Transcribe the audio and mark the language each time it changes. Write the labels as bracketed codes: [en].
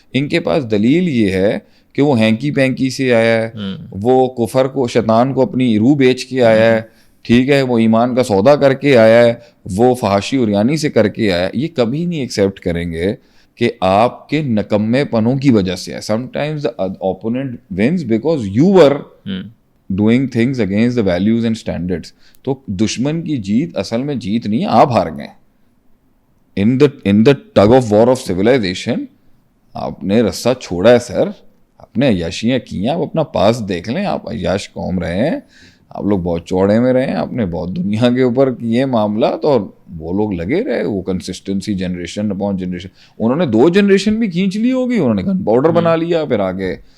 [ur] ان کے پاس دلیل یہ ہے کہ وہ ہینکی پینکی سے آیا ہے, وہ کفر کو, شیطان کو اپنی روح بیچ کے آیا ہے, ٹھیک ہے, وہ ایمان کا سودا کر کے آیا ہے, وہ فحاشی عریانی سے کر کے آیا ہے. یہ کبھی نہیں ایکسیپٹ کریں گے کہ آپ کے نکمے پنوں کی وجہ سے ہے. [en] Sometimes the opponent wins because you were doing things against the values and standards. [ur] تو دشمن کی جیت اصل میں جیت نہیں ہے, آپ ہار گئے. [en] in the tug of war of civilization [ur] آپ نے رسہ چھوڑا ہے سر, آپ نے عیاشیاں کی ہیں. آپ اپنا پاس دیکھ لیں, آپ عیاش قوم رہے ہیں, آپ لوگ بہت چوڑے میں رہے ہیں, آپ نے بہت دنیا کے اوپر کیے معاملات, اور وہ لوگ لگے رہے, وہ کنسسٹنسی جنریشن اپون جنریشن, انہوں نے 2 جنریشن بھی کھینچ لی ہوگی, انہوں نے گن پاؤڈر بنا لیا, پھر آگے.